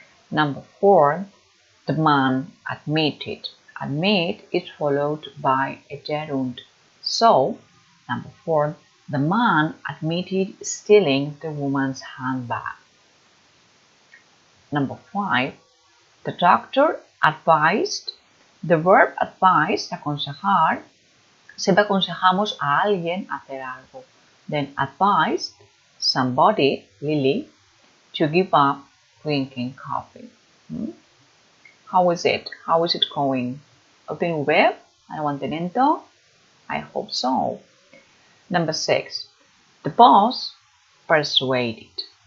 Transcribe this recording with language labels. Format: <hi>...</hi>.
<en>Number 4, the man admitted. Admit is followed by a gerund. So, number 4, the man admitted stealing the woman's handbag. Number 5, the doctor advised. The verb advise,</en> <es>aconsejar, siempre aconsejamos a alguien hacer algo.</es> <en>Then advised somebody, Lily, to give up drinking coffee. How is it? How is it going?</en> <es>¿Lo tienen bien? ¿Algo mantenimiento?</es> <en>I hope so. Number 6, the boss persuaded.</en>